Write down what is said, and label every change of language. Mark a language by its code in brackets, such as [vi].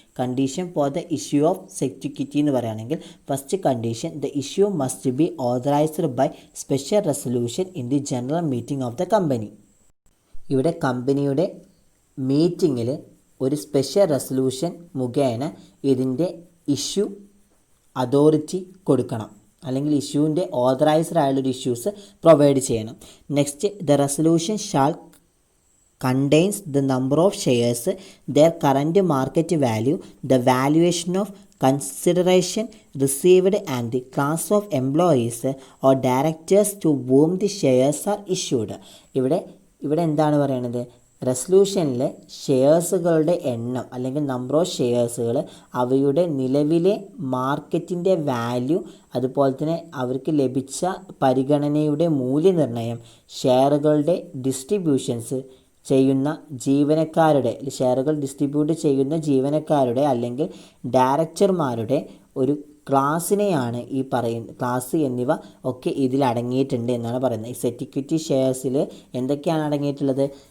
[en] condition for the issue of sweat equity [ml] എന്ന് പറയുകയാണെങ്കിൽ [en] First condition, the issue must be authorised by special resolution in the general meeting of the company. [ml] ഇവിടെ കമ്പനിയുടെ മീറ്റിങ്ങിൽ ഒരു special resolution മുഖേന ഇതിൻ്റെ issue authority കൊടുക്കണം അല്ലെങ്കിൽ ഇഷ്യൂവിൻ്റെ ഓതറൈസ്ഡ് ആയുള്ളൊരു ഇഷ്യൂസ് പ്രൊവൈഡ് ചെയ്യണം. Next, the resolution shawl contains the number of shares, their current market value, the valuation of consideration received and the class of employees or directors to whom the shares are issued. ഇവിടെ എന്താണ് പറയുന്നത്? റെസൊല്യൂഷനിലെ ഷെയർസുകളുടെ എണ്ണം അല്ലെങ്കിൽ number of ഷെയർസുകൾ, അവയുടെ നിലവിലെ മാർക്കറ്റിൻ്റെ value, അതുപോലെ തന്നെ അവർക്ക് ലഭിച്ച പരിഗണനയുടെ മൂല്യനിർണ്ണയം, ഷെയറുകളുടെ ഡിസ്ട്രിബ്യൂഷൻസ് ചെയ്യുന്ന ജീവനക്കാരുടെ, ഷെയറുകൾ ഡിസ്ട്രിബ്യൂട്ട് ചെയ്യുന്ന ജീവനക്കാരുടെ അല്ലെങ്കിൽ ഡയറക്ടർമാരുടെ ഒരു ക്ലാസ്സിനെയാണ് ഈ പറയുന്ന ക്ലാസ് എന്നിവ ഒക്കെ ഇതിൽ അടങ്ങിയിട്ടുണ്ട് എന്നാണ് പറയുന്നത്. ഈ സ്വെറ്റ് ഇക്വിറ്റി ഷെയർസിൽ എന്തൊക്കെയാണ് അടങ്ങിയിട്ടുള്ളത്?